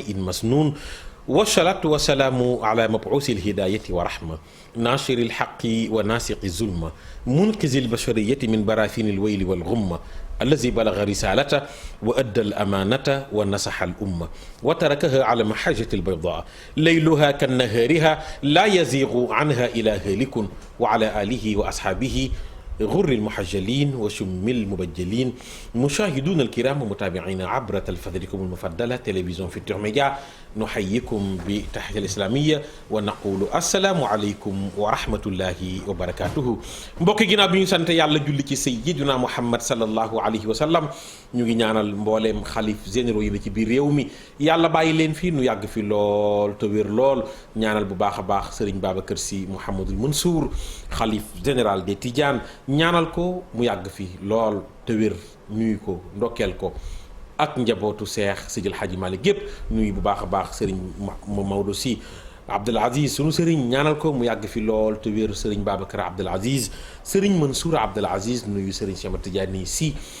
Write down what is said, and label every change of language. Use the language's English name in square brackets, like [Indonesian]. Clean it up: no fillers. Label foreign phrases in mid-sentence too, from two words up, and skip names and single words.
[Arabic] مسنون والصلاة والسلام على مبعوث الهداية ورحمة ناشر الحق وناسق الظلمة منقذ البشرية من براثين الويل والغمة الذي بلغ رسالته وأدى الأمانة ونصح الأمة وتركها على محجة البيضاء ليلها كنهارها لا يزيغ عنها إلا هالك وعلى آله وأصحابه غر المحجلين وشم المبجلين مشاهدون الكرام ومتابعين عبر تلفزيونكم المفضلة تلفزيون Futurs Médias نحييكم بتحية الإسلامية ونقول السلام عليكم ورحمة الله وبركاته [Wolof] mbokk ginnaaw bi ñu sant yàlla julli ci sayyidina Muhammad [Arabic] صلى الله عليه وسلم [Wolof] ñu ngi ñaanal mbooleem xalif généraux yi ci biir réew mi yàlla bàyyi leen fii nu yàgg fi lool te wér lool ñaanal bu baax a baax Serigne Babacar Sy Mouhamadul Mansour xalif [French] général des Tidianes [Wolof] ñaanal ko mu yàgg fi lool te wér nuyu ko ndokkeel ko ak njabootu Seex Sidil Hadji Malick gépp nuyu bu baax a baax Serigne Maodo Sy Abdoul Aziz sunu Serigne ñaanal ko mu yàgg fi lool te wér Serigne Babacar Abdoul Aziz Serigne Mansour Abdoul Aziz nuyu Serigne Cheikh Ahmed Tidiane Sy